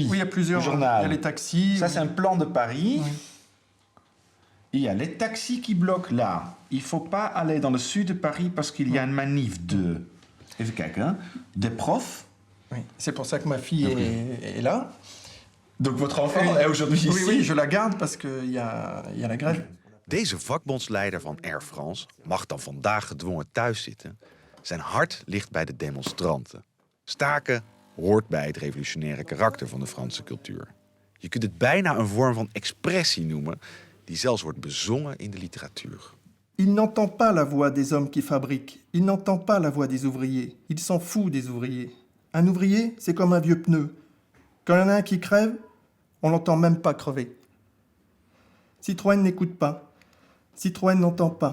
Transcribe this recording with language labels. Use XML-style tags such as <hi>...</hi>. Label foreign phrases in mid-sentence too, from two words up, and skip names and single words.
<fr>Oui, il y a plusieurs. Le journal. Il y a les taxis. Ça, oui. c'est un plan de Paris. Oui. Il y a les taxis qui bloquent là. Il ne faut pas aller dans le sud de Paris parce qu'il y a une manif de...</fr> <nl>Even kijken,</nl> <fr>hein. Des profs. Oui. C'est pour ça que ma fille est là. Donc votre enfant est aujourd'hui ici. Oui, oui, je la garde parce qu'il y a la grève.</fr> <nl>Deze vakbondsleider van Air France mag dan vandaag gedwongen thuis zitten. Zijn hart ligt bij de demonstranten. Staken hoort bij het revolutionaire karakter van de Franse cultuur. Je kunt het bijna een vorm van expressie noemen, die zelfs wordt bezongen in de literatuur.</nl> <fr>Il n'entend pas la voix des hommes qui fabriquent. Il n'entend pas la voix des ouvriers. Il s'en fout des ouvriers. Un ouvrier, c'est comme un vieux pneu. Quand il y en a un qui crève, on l'entend même pas crever. Citroën n'écoute pas. Citroën n'entend pas.</fr>